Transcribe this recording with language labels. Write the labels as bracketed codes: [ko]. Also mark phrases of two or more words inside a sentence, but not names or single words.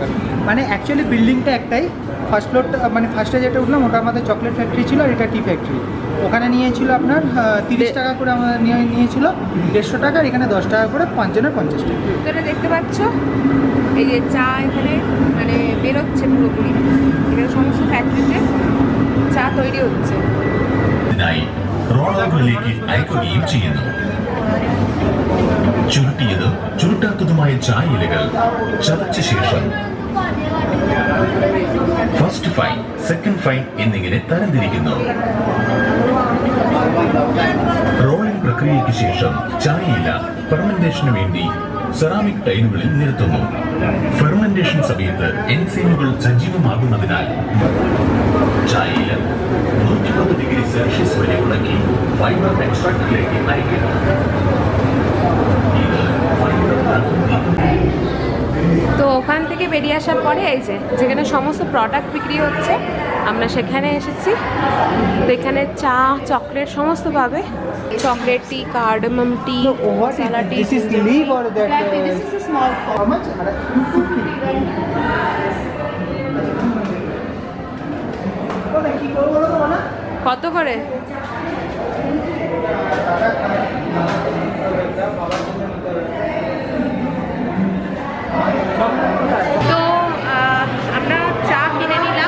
[bn] মানে অ্যাকচুয়ালি বিল্ডিংটা একটাই, ফার্স্ট ফ্লোরটা মানে ফার্স্টে যেটা উঠলাম ওটা আমাদের [en] chocolate factory [bn] ছিল, আর এটা [en] tea factory. [bn] ওখানে নিয়েছিল আপনার 30 টাকা করে, আমাদের নিয়েছিল 150 টাকা, আর এখানে 10 টাকা করে 5 জনের 50 টাকা। তো এটা দেখতে পাচ্ছ এই যে চা এখানে মানে বেরোচ্ছে পুরোপুরি, এখানে সমস্ত ഫാക്ടറിতে ചാ তৈরি হচ্ছে। [ml] റോളറുകളിലേക്ക് അയക്കുകയും ചെയ്യുന്നു. ചുരുട്ടിയതും ചുരുട്ടാത്തതുമായ ചായയിലകൾ ചതച്ച ശേഷം [en] first fine, second fine [ml] എന്നിങ്ങനെ തരംതിരിക്കുന്നു. റോളിംഗ് പ്രക്രിയയ്ക്ക് ശേഷം ചായയില ഫെർമെന്റേഷന് വേണ്ടി സെറാമിക് ടൈലുകളിൽ നിരത്തുന്നു. ഫെർമെന്റേഷൻ സമയത്ത് എൻസൈമുകൾ സജീവമാകുന്നതിനാൽ ചായയില 110 ഡിഗ്രി സെൽഷ്യസ് വരെ ഉണക്കി ഫൈബർ എക്സ്ട്രാക്റ്റിലേക്ക് അയക്കുന്നു. ഇത് ഫൈബർ [bn] তো ওখান থেকে বেরিয়ে আসার পরে এই যে যেখানে সমস্ত প্রোডাক্ট বিক্রি হচ্ছে আমরা সেখানে এসেছি। তো এখানে চা, চকলেট সমস্ত পাবে। [en] chocolate tea, cardamom tea, sala tea. This is leaf or that? This is a small cup. How much? 250. [bn] কত করে? তো আমরা চা কিনে নিলাম।